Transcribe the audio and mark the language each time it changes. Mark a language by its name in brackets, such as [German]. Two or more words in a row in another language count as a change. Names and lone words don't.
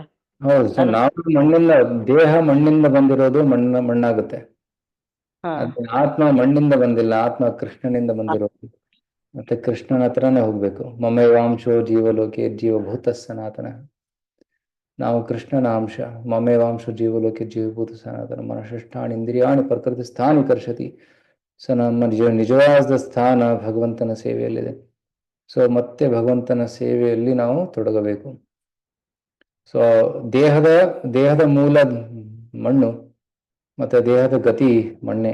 [Kannada] ಹೌದು ಸರ್, ನಾವು ಮಣ್ಣಿಂದ, ದೇಹ ಮಣ್ಣಿಂದ ಬಂದಿರೋದು ಮಣ್ಣಾಗುತ್ತೆ. ಆತ್ಮ ಮಣ್ಣಿಂದ ಬಂದಿಲ್ಲ, ಆತ್ಮ ಕೃಷ್ಣನಿಂದ ಬಂದಿರೋದು. ಮತ್ತೆ ಕೃಷ್ಣನ ಹತ್ರನೇ ಹೋಗ್ಬೇಕು. [Sanskrit] ಮಮೇವಾಂಶೋ ಜೀವಲೋಕೆ ಜೀವಭೂತ ಸನಾತನ. [Kannada] ನಾವು ಕೃಷ್ಣನ ಅಂಶ. [Sanskrit] ಮಮೇವಾಂಶೋ ಜೀವಲೋಕೆ ಜೀವಭೂತ ಸನಾತನ. ಮನಶಿಷ್ಟಾಣಿ ಇಂದ್ರಿಯಾಣಿ ಪ್ರಕೃತಿ ಸ್ಥಾನಿ ಕರ್ಷತಿ. [Kannada] ಸೊ ನಮ್ಮ ನಿಜವಾದ ಸ್ಥಾನ ಭಗವಂತನ ಸೇವೆಯಲ್ಲಿದೆ. ಸೊ ಮತ್ತೆ ಭಗವಂತನ ಸೇವೆಯಲ್ಲಿ ನಾವು ತೊಡಗಬೇಕು. ಸೊ ದೇಹದ ಮೂಲ ಮಣ್ಣು ಮತ್ತೆ ದೇಹದ ಗತಿ ಮಣ್ಣೆ.